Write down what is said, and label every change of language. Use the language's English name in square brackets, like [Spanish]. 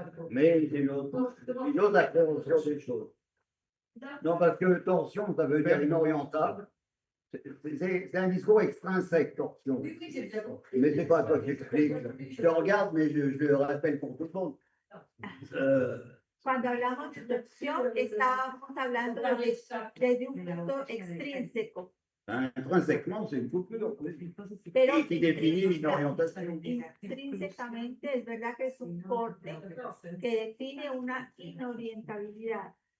[French] Mais c'est une autre appréhension des choses. Non, parce que torsion, ça veut dire inorientable. C'est un discours extrinsèque, torsion. Oui, j'ai bien compris. Mais c'est pas à toi qui explique. Je te regarde, mais je le rappelle pour tout le monde. [Spanish] Cuando hablamos de torsión, estábamos hablando desde un punto extrínseco. [French] Intrinsèquement, c'est une coupure. [Spanish] Pero [French] Qui définit l'inorientation. [Spanish] intrínsecamente es verdad que es un corte que define una inorientabilidad.